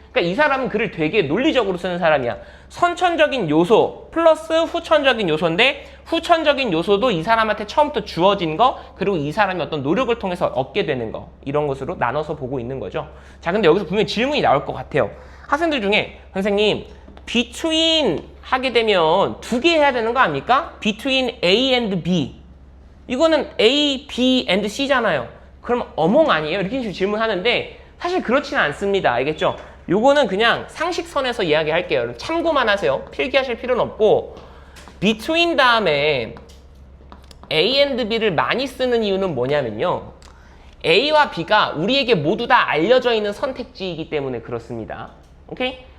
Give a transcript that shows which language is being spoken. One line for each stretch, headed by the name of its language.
Korean: 그러니까 이 사람은 글을 되게 논리적으로 쓰는 사람이야. 선천적인 요소 플러스 후천적인 요소인데 후천적인 요소도 이 사람한테 처음부터 주어진 거, 그리고 이 사람이 어떤 노력을 통해서 얻게 되는 거, 이런 것으로 나눠서 보고 있는 거죠. 자, 근데 여기서 분명히 질문이 나올 것 같아요. 학생들 중에 선생님 between 하게 되면 두 개 해야 되는 거 아닙니까?
English: between A and B.
Korean: 이거는 A, B and C잖아요. 그럼 어몽 아니에요? 이렇게 질문하는데 사실 그렇지는 않습니다. 알겠죠? 요거는 그냥 상식선에서 이야기할게요. 여러분 참고만 하세요. 필기하실 필요는 없고 between 다음에 A and B를 많이 쓰는 이유는 뭐냐면요. A와 B가 우리에게 모두 다 알려져 있는 선택지이기 때문에 그렇습니다. 오케이?